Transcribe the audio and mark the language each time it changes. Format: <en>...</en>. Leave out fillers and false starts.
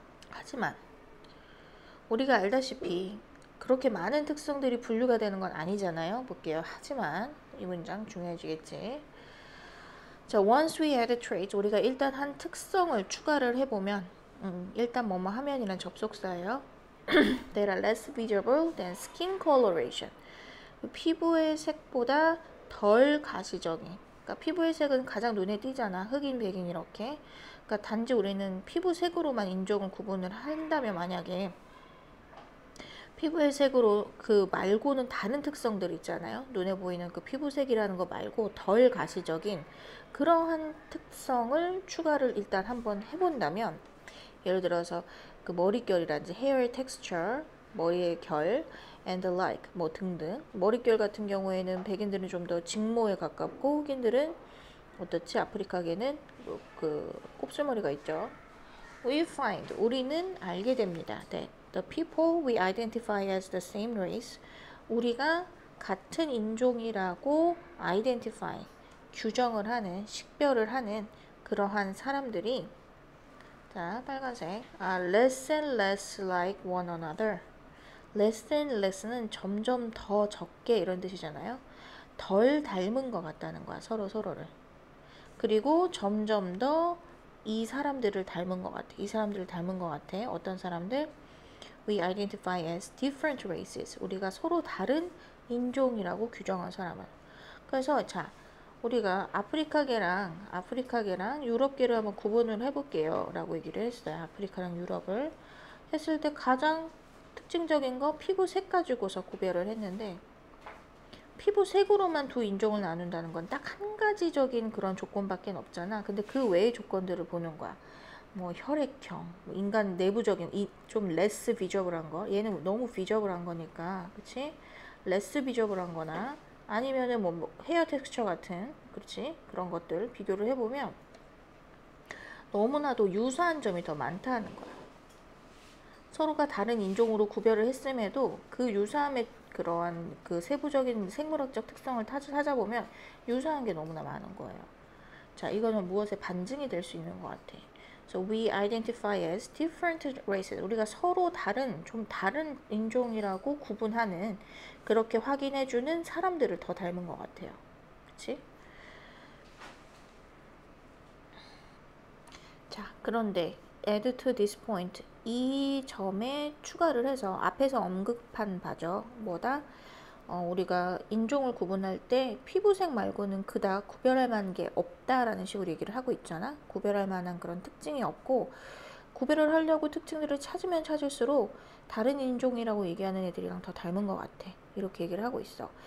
<ko>하지만 우리가 알다시피 그렇게 많은 특성들이 분류가 되는 건 아니잖아요. 볼게요. 하지만 이 문장 중요해지겠지. 자,</ko> <en>once we add a trait,</en> <ko>우리가 일단 한 특성을 추가를 해보면 일단 뭐뭐 하면이란 접속사예요.</ko> <en>That are less visible than skin coloration.</en> <ko>피부의 색보다 덜 가시적인. 그러니까 피부의 색은 가장 눈에 띄잖아. 흑인, 백인 이렇게. 그러니까 단지 우리는 피부색으로만 인종을 구분을 한다면 만약에 피부의 색으로 그 말고는 다른 특성들 있잖아요. 눈에 보이는 그 피부색이라는 거 말고 덜 가시적인 그러한 특성을 추가를 일단 한번 해본다면 예를 들어서 그 머릿결이라든지</ko> <en>hair texture,</en> <ko>머리의 결</ko> <en>and the like</en> <ko>뭐 등등 머릿결 같은 경우에는 백인들은 좀 더 직모에 가깝고 흑인들은 어떻지? 아프리카계는 그 곱슬머리가 있죠.</ko> <en>We find</en> <ko>우리는 알게 됩니다.</ko> <en>That the people we identify as the same race</en> <ko>우리가 같은 인종이라고 identify 규정을 하는 식별을 하는 그러한 사람들이 자 빨간색</ko> <en>are less and less like one another.</en> <ko>less and less는 점점 더 적게 이런 뜻이잖아요. 덜 닮은 것 같다는 거야. 서로를. 그리고 점점 더 이 사람들을 닮은 것 같아. 이 사람들을 닮은 것 같아. 어떤 사람들?</ko> <en>we identify as different races.</en> <ko>우리가 서로 다른 인종이라고 규정한 사람을. 그래서 자, 우리가 아프리카계랑 유럽계를 한번 구분을 해볼게요 라고 얘기를 했어요. 아프리카랑 유럽을 했을 때 가장 특징적인 거 피부색 가지고서 구별을 했는데, 피부색으로만 두 인종을 나눈다는 건 딱 한 가지적인 그런 조건밖에 없잖아. 근데 그 외의 조건들을 보는 거야. 뭐 혈액형, 뭐 인간 내부적인 좀 레스 비저블한 거, 얘는 너무 비저블한 거니까, 그치? 레스 비저블한 거나 아니면은 뭐 헤어 텍스처 같은, 그렇지? 그런 것들 비교를 해보면 너무나도 유사한 점이 더 많다는 거야. 서로가 다른 인종으로 구별을 했음에도 그 유사함의 그러한 그 세부적인 생물학적 특성을 찾아보면 유사한 게 너무나 많은 거예요. 자, 이거는 무엇의 반증이 될 수 있는 것 같아.</ko> <en>So we identify as different races.</en> <ko>우리가 서로 좀 다른 인종이라고 구분하는, 그렇게 확인해주는 사람들을 더 닮은 것 같아요. 그치? 자, 그런데</ko> <en>add to this point.</en> <ko>이 점에 추가를 해서 앞에서 언급한 바죠. 뭐다? 우리가 인종을 구분할 때 피부색 말고는 그닥 구별할 만한 게 없다라는 식으로 얘기를 하고 있잖아. 구별할 만한 그런 특징이 없고, 구별을 하려고 특징들을 찾으면 찾을수록 다른 인종이라고 얘기하는 애들이랑 더 닮은 것 같아. 이렇게 얘기를 하고 있어.</ko>